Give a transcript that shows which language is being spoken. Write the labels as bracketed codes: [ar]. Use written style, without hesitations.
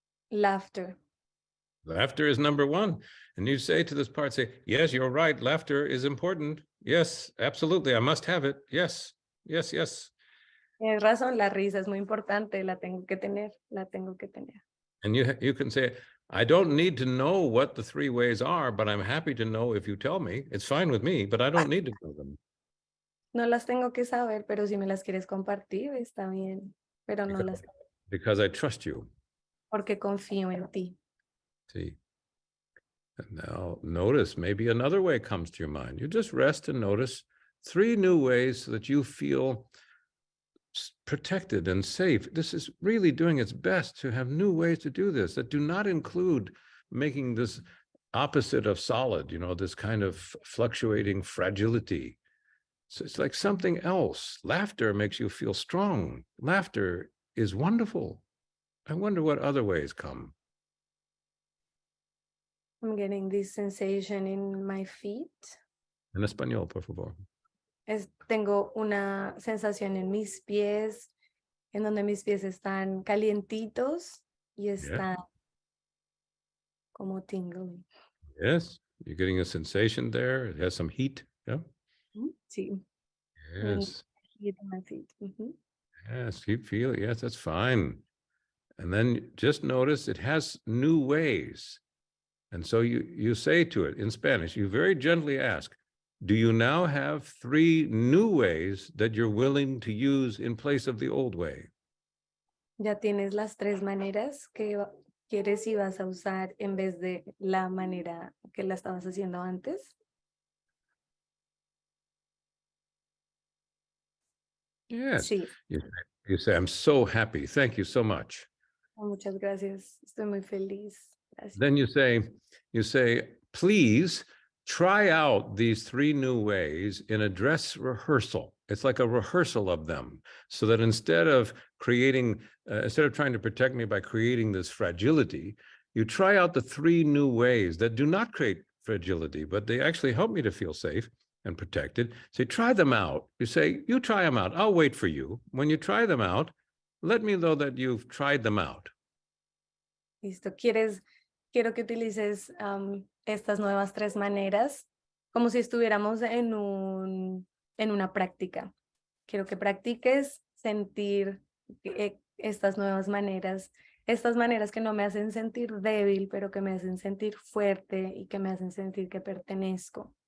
[en] Laughter. Laughter is number 1. And you say to this part, say, yes, you're right. Laughter is important. Yes, absolutely. I must have it. Yes, yes, yes. [es] Tienes razón, la risa es muy importante, la tengo que tener, la tengo que tener. [en] And you can say, I don't need to know what the 3 ways are, but I'm happy to know if you tell me. It's fine with me, but I don't need to know them. [es] No las tengo que saber, pero si me las quieres compartir, está bien, pero no las [en] Because I trust you. [es] porque confío en ti. [en] See. And now notice maybe another way comes to your mind. You just rest and notice 3 new ways so that you feel protected and safe. This is really doing its best to have new ways to do this that do not include making this opposite of solid, this kind of fluctuating fragility. So it's like something else. Laughter makes you feel strong. Laughter is wonderful. I wonder what other ways come. I'm getting this sensation in my feet. [es] En español, por favor. Tengo una sensación en mis pies, en donde mis pies están calientitos y están como [en] tingling. Yes, you're getting a sensation there. It has some heat. Yeah. [es] Sí. [en] Yes. Heat in my feet. Yes, keep feeling. Yes, that's fine. And then just notice it has new ways. And so you say to it in Spanish, you very gently ask, do you now have 3 new ways that you're willing to use in place of the old way? [es] Ya tienes las 3 maneras que quieres y vas a usar en vez de la manera que la estabas haciendo antes. [en] Yes. [es] Sí. [en] You say, I'm so happy. Thank you so much. [es] Muchas gracias. Estoy muy feliz. Gracias. [en] Then you say, please try out these 3 new ways in a dress rehearsal. It's like a rehearsal of them, so that instead of trying to protect me by creating this fragility, you try out the 3 new ways that do not create fragility, but they actually help me to feel safe and protected. So try them out. You say, you try them out. I'll wait for you. When you try them out, let me know that you've tried them out. [es] Listo. Quiero que utilices estas nuevas 3 maneras como si estuviéramos en una práctica. Quiero que practiques sentir estas nuevas maneras, estas maneras que no me hacen sentir débil, pero que me hacen sentir fuerte y que me hacen sentir que pertenezco.